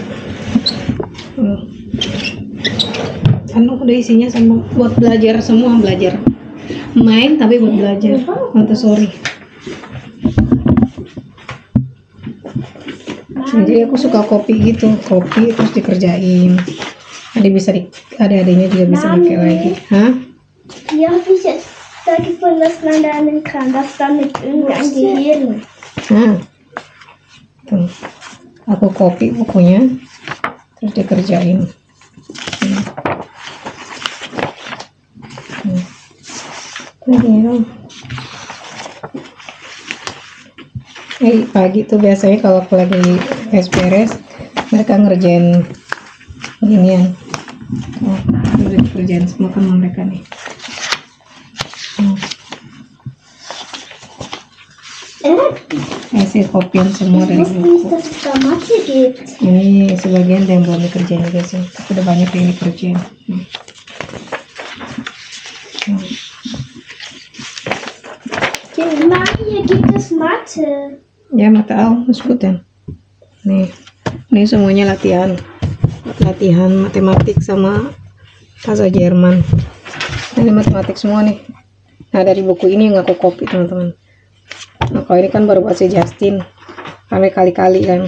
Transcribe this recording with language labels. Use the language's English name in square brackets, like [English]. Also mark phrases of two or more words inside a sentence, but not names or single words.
[Indonesian] Penuh udah isinya sama buat belajar semua, belajar main tapi buat belajar Montessori. Jadi aku suka copy gitu, copy terus dikerjain. Adik-adiknya juga bisa pakai lagi. Hah? [German] Ja, habe ich jetzt da gefunden, dass man lernen kann, dass damit irgendein Gehirn. [Indonesian] Nah, tuh. Aku copy bukunya, terus dikerjain. Pagi tuh biasanya kalau aku lagi beres, mereka ngerjain beginian. Udah dikerjain semua kan mereka nih. Hasil kopian semua dari buku. Ini sebagian yang belum dikerjain juga sih, tapi udah banyak yang dikerjain. [German] Hier gibt es Mathe. Ya, Mathe auch, ist gut ya. [Indonesian] Nih, ini semuanya latihan matematik sama bahasa Jerman. Ini matematik semua nih. Nah, dari buku ini yang aku copy teman-teman. Nah, kalau ini kan baru buat si Justin, sampai kali-kali kan.